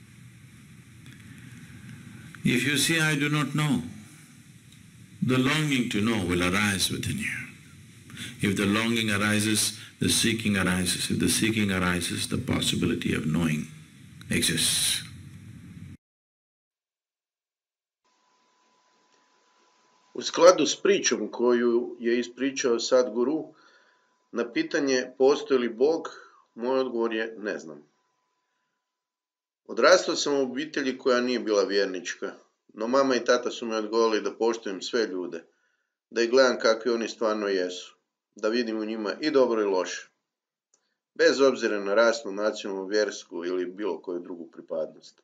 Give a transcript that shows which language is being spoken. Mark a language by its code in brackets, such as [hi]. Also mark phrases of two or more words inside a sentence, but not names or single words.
[en] If you say, I do not know, the longing to know will arise within you. If the longing arises, the seeking arises. If the seeking arises, the possibility of knowing exists. [hr] U skladu s pričom koju je ispričao Sadhguru, na pitanje postoji li Bog, moj odgovor je ne znam. Odrastao sam u obitelji koja nije bila vjernička, no mama i tata su me odgojili da poštujem sve ljude, da ih gledam kakvi oni stvarno jesu, da vidim u njima i dobro i loše, bez obzira na rasnu, nacionalnu, vjersku ili bilo koju drugu pripadnost.